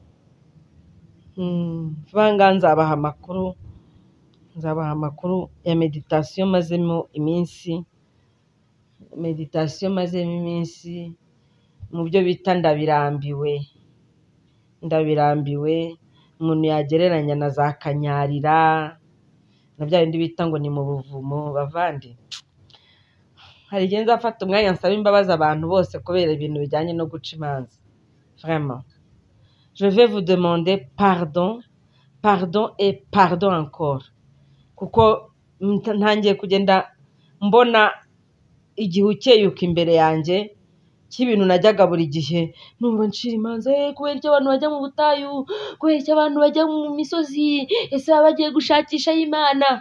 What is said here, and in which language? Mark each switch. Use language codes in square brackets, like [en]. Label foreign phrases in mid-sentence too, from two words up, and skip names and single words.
[rw] Vanga nzabaha amakuru ya meditation mazemo iminsi, mu byo bita ndabirambiwe. Umuntu yagereranya na za kanyarira, na bya bindi bita ngo ni mu buvumo. Bavandi, hari igihe nzafata umwanya nsaba imbabazi abantu bose kubera ibintu bijyanye no guca imanza. [fr] Vraiment, je vais vous demander pardon et pardon encore, [rw] kuko ntangiye kugenda mbona igihe ukeyuka imbere yanjye cy'ibintu najyaga buri gihe numva nshira imanza, kubera icyo abantu bajya mu butayu, kubera icyo abantu bajya mu misozi, ese bagiye gushakisha Imana.